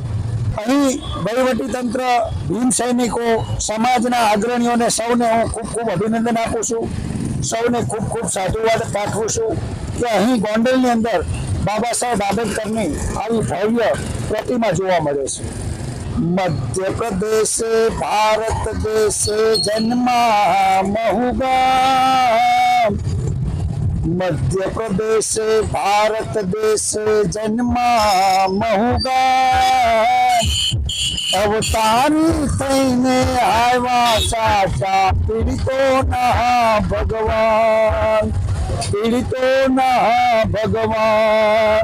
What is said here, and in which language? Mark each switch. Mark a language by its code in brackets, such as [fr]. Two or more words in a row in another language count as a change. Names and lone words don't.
[gu] અહીં વહીવટી તંત્ર, ભીમ સૈનિકો, સમાજના અગ્રણીઓને સૌને હું ખૂબ ખૂબ અભિનંદન આપું છું, સૌને ખૂબ ખૂબ સાધુવાદ પાઠવું છું કે અહીં ગોંડલની અંદર બાબા સાહેબ આંબેડકરની આવી ભવ્ય પ્રતિમા જોવા મળે છે। મધ્ય પ્રદેશ ભારત દેશ જન્મા મહૂગા, મધ્ય પ્રદેશ ભારત દેશ જન્મા મહૂગા, અવતારી થઈને આયા સાચા પીડિતો ના ભગવાન, પીડિતો ના ભગવાન।